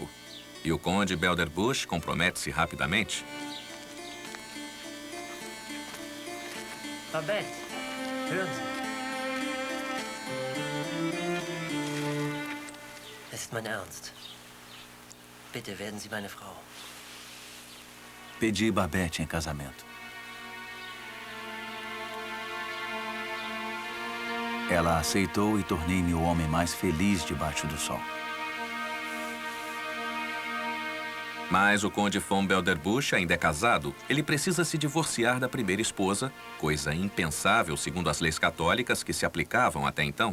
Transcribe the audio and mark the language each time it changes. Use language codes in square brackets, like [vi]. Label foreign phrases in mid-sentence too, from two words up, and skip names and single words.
[pt] E o conde Belderbusch compromete-se rapidamente. [de] Babette, hören Sie. Es ist mein Ernst. Bitte werden Sie meine Frau. [pt] Pedi Babette em casamento. Ela aceitou e tornei-me o homem mais feliz debaixo do sol. Mas o conde von Belderbusch ainda é casado. Ele precisa se divorciar da primeira esposa, coisa impensável segundo as leis católicas que se aplicavam até então.